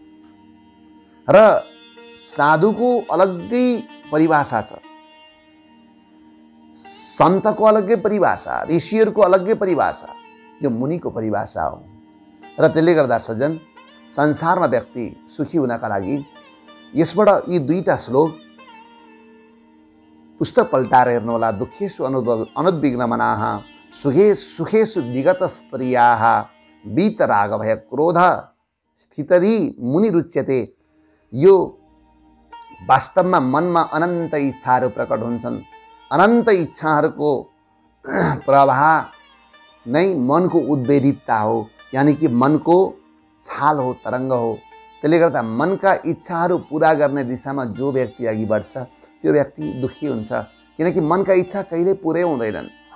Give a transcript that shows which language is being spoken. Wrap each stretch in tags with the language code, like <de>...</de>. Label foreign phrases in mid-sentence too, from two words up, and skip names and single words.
<ne>र साधुको अलग्गै परिभाषा छ, सन्तको अलग्गै परिभाषा, ऋषिहरूको अलग्गै परिभाषा, यो मुनिको परिभाषा हो। र त्यसले गर्दा सज्जन, संसारमा व्यक्ति सुखी हुनका लागि यसबाट यी दुईटा श्लोक पुस्तक पल्टाएर हेर्नुहोला।</ne> <sa>दुःखेषु अनुद्विग्न मनाः, सुखेषु विगत स्प्रियाः, वीतराग भय क्रोध स्थितधि मुनिरुच्यते।</sa> <ne>यो वास्तवमा मनमा अनन्त इच्छाहरू प्रकट हुन्छन्। अनन्त इच्छाहरूको प्रवाह नै मनको उद्वेलितता हो, यानि कि मनको छाल हो, तरङ्ग हो। त्यसले गर्दा मनका इच्छाहरू पुरा गर्ने दिशामा जो व्यक्ति अघि बढ्छ त्यो व्यक्ति दुःखी हुन्छ, किनकि मनका इच्छा कहिले पुरै हुँदैनन्।</ne>